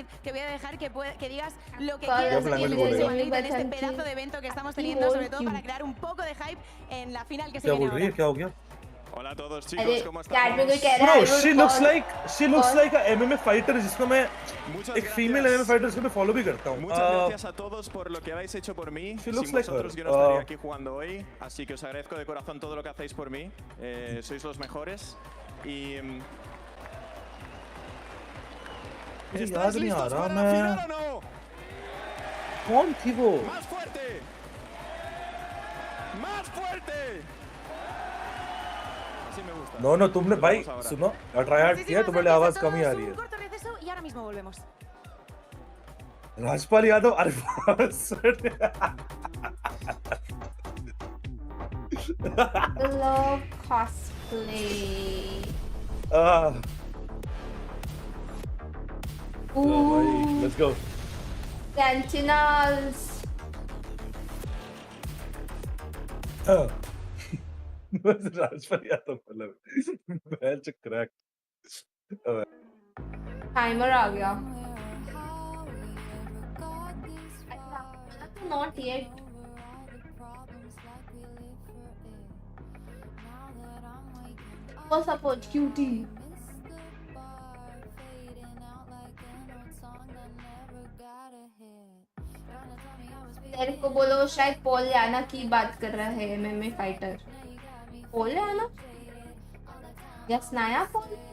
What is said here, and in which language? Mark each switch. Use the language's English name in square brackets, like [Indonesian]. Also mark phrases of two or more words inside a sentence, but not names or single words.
[Spanish] Te voy a dejar que digas lo que quieras aquí en este pedazo de evento que estamos teniendo, sobre todo para crear un poco de hype en la final que se viene ahora. [Hindi] क्या हो गया? [Spanish] Hola a todos chicos, ¿cómo [Hindi] कैडबरी [Spanish] estamos? [Hindi] कह रहा है [English] Bro, she looks like a MMA fighter [Hindi] जिसको मैं एक [English] female MMA fighter [Hindi] जिसको मैं [English] follow [Hindi] भी करता हूँ. [Spanish] Muchas gracias a todos por lo que habéis hecho por mí. [English] She [Spanish] Sin [English] looks like [Spanish] vosotros [English] her. [Spanish] yo no estaría aquí jugando hoy, así que os agradezco de corazón todo lo que hacéis por mí. Sois los mejores y [Hindi] मुझे याद नहीं आ रहा मैं. [Spanish] ¿Final o no? [Hindi] कौन थी वो? [Spanish] ¡Más fuerte! ¡Más fuerte! Así me gusta. No, no, [Hindi] तुमने भाई [Spanish] Vamos ahora. [Hindi] सुनो ट्राई किया तुम्हारी आवाज कम ही आ रही [Spanish] Un [Hindi] है. [Spanish] corto receso y ahora mismo volvemos. [Hindi] राजपाल यादव अरे [English] Love cosplay. भाई let's go. Sentinels. [Hindi] राजपाल यादव मतलब बैच क्रैक. टाइमर आ गया. [English] Not yet. What's up, cutie? [Hindi] तेरे को बोलो शायद पॉल याना की बात कर रहा है एमएमए फाइटर. पॉल याना? यस नया पॉल?